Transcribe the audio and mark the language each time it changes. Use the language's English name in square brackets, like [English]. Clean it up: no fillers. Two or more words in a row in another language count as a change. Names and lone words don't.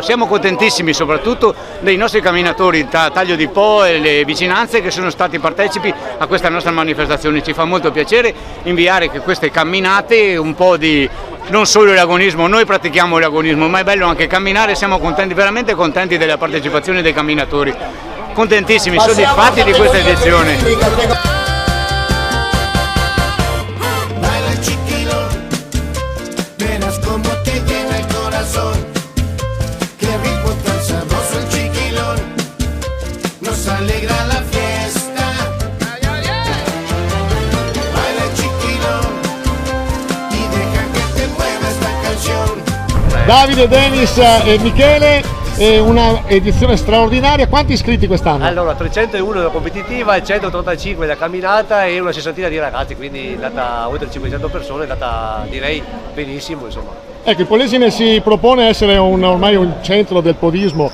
[Italian] Siamo contentissimi soprattutto dei nostri camminatori da Taglio di Po e le vicinanze che sono stati partecipi a questa nostra manifestazione. Ci fa molto piacere inviare che queste camminate un po' di non solo l'agonismo, noi pratichiamo l'agonismo, ma è bello anche camminare, siamo contenti, veramente contenti della partecipazione dei camminatori. Contentissimi, soddisfatti di questa edizione. [Spanish] Alegra la fiesta. Baila el chiquilón y deja que te mueva esta canción. [Italian] Davide, Denis e Michele, è una edizione straordinaria. Quanti iscritti quest'anno? Allora, 301 la competitiva, 185 la camminata e una sessantina di ragazzi, quindi è andata oltre 500 persone, è andata direi benissimo, insomma. Ecco, il Polesine si propone essere ormai un centro del podismo.